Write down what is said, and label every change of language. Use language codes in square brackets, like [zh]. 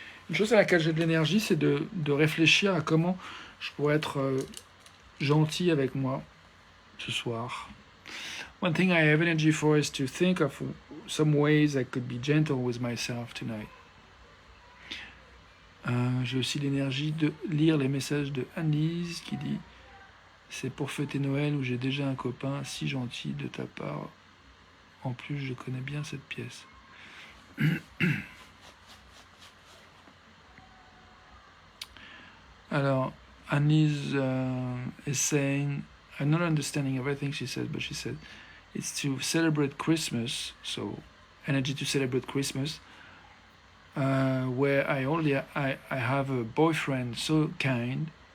[fr] une chose à laquelle j'ai de l'énergie, c'est de réfléchir à comment je pourrais être gentil avec moi ce soir. [en] One thing I have energy for is to think of some ways I could be gentle with myself tonight. [fr] J'ai aussi l'énergie de lire les messages de Annelise qui dit « C'est pour fêter Noël où j'ai déjà un copain si gentil de ta part. En plus, je connais bien cette pièce. [en] » Alors, Annelise is saying, I'm not understanding everything she says, but she said, it's to celebrate Christmas, so energy to celebrate Christmas, where I have a boyfriend so kind.